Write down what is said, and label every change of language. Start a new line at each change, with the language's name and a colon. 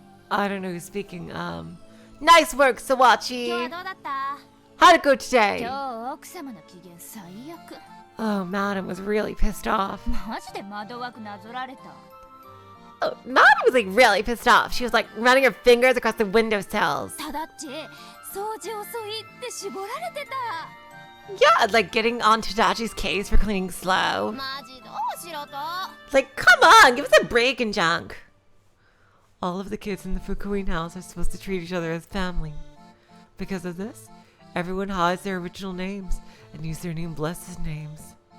English: I don't know who's speaking. Nice work, Sawachi.
Japanese: 今日はどうだった？
English: How'd it go today?
Japanese: 今日奥様の機嫌最悪。
English: Oh, Madam was really pissed off.
Japanese: マジで窓枠なぞられた。
English: Oh, Madam was like really pissed off. She was like running her fingers across the windowsills.
Japanese: ただっち、掃除遅いって絞られてた。
English: Yeah, like getting on Tadachi's case for cleaning slow.
Japanese: マジどうしろと。
English: Like, come on, give us a break and junk. All of the kids in the Fukuin house are supposed to treat each other as family. Because of this, everyone hides their original names and use their new blessed names.